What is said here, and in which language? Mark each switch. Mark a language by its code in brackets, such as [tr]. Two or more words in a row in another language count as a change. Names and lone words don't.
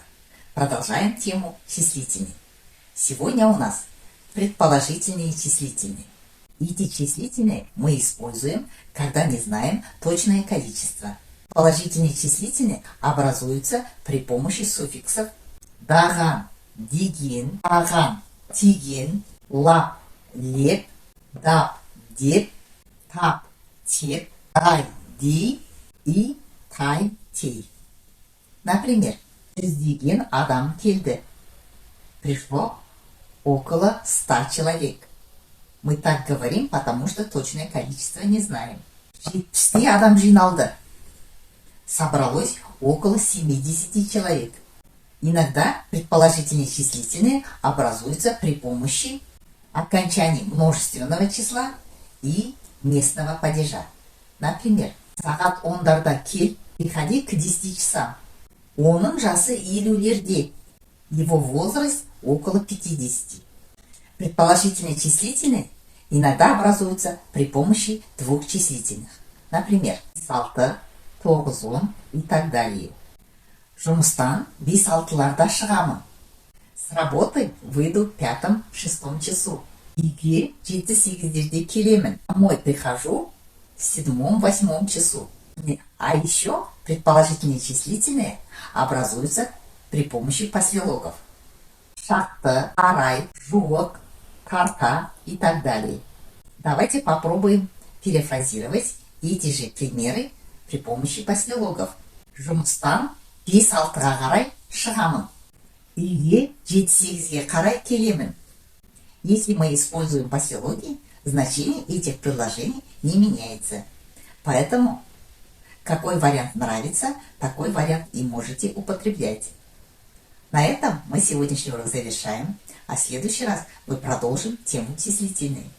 [ru] Продолжаем тему числительных. Сегодня у нас предположительные числительные. Эти числительные мы используем, когда не знаем точное количество. Положительные числительные образуются при помощи суффиксов даган, дигин, аган, тигин, лап, леп, дап, деп, тап, теп, тай, ди и тай, тей. [kk] Например, жүздеген адам келді. [ru] Пришло около 100 человек. Мы так говорим, потому что точное количество не знаем. [kk] 70 адам жиналды. [ru] Собралось около 70 человек. Иногда предположительные числительные образуются при помощи окончаний множественного числа и местного падежа. Например, [kk] сағат 10-дарда кел, [ru] приходи к 10 часам. [kk] Оның жасы елулерде. [ru] Его возраст около 50. Предположительные числительные иногда образуются при помощи двух числительных. Например, 6, 9, 10 и так далее. [kk] Жұмыстан 5-6-ларда шығамын. [ru] С работы выйду в 5-6 часу. [kk] Үйге 7-8-дерде келемін. [ru] Домой прихожу в 7-8 часу. А еще предположительные числительные образуются при помощи послелогов. [kk] Шақты, арай, жуық, карта [ru] и так далее. Давайте попробуем перефразировать эти же примеры при помощи послелогов. [kk] Жұмыстан 5-6-ға қарай шығамын. Үйге 7-8-ге қарай келемін. [ru] Если мы используем послелоги, значение этих предложений не меняется. Поэтому какой вариант нравится, такой вариант и можете употреблять. На этом мы сегодняшний урок завершаем, а в следующий раз мы продолжим тему числительные.